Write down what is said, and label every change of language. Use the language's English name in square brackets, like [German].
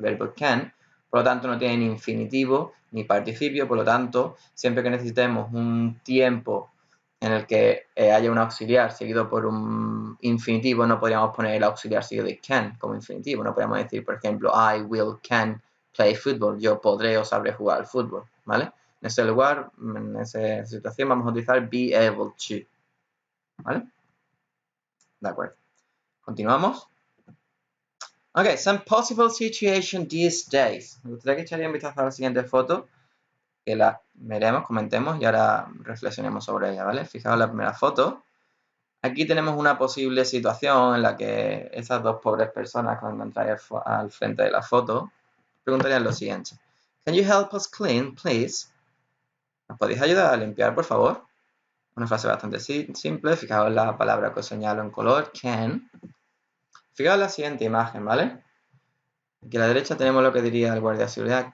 [Spanish] El verbo can, por lo tanto, no tiene ni infinitivo ni participio, por lo tanto, siempre que necesitemos un tiempo en el que haya un auxiliar seguido por un infinitivo, no podríamos poner el auxiliar seguido de can como infinitivo. No podríamos decir, por ejemplo, [English] I will can play football. [Spanish] Yo podré o sabré jugar al fútbol, ¿vale? En ese lugar, en esa situación, vamos a utilizar be able to, ¿vale? De acuerdo. Continuamos. [English] Ok, some possible situation these days. [Spanish] Me gustaría que echaría un vistazo a la siguiente foto, que la veremos, comentemos y ahora reflexionemos sobre ella, ¿vale? Fijaos la primera foto. Aquí tenemos una posible situación en la que esas dos pobres personas que os encontráis al frente de la foto preguntarían lo siguiente. [English] Can you help us clean, please? [Spanish] ¿Nos podéis ayudar a limpiar, por favor? Una frase bastante simple. Fijaos la palabra que os señalo en color, can. Fijaos la siguiente imagen, ¿vale? Aquí a la derecha tenemos lo que diría el guardia de seguridad.